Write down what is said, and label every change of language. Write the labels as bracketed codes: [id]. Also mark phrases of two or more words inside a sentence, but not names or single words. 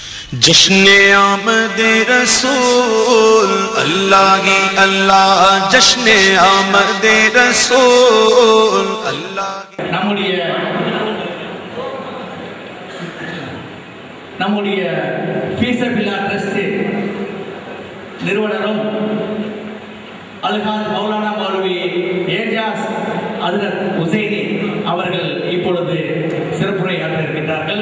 [ur] جشن آمد رسول اللہ ہی اللہ، جشن آمد رسول اللہ. [ta] நம்முடைய ஃபீஸபில்லா ட்ரஸ்ட் நிறுவனரும் அல்ஹாஜ் மௌலானா மௌலவி ஏஜாஸ் ஹஜ்ரத் ஹுசைனி அவர்கள் இப்பொழுது சிறப்புரையாற்ற இருக்கின்றார்கள்.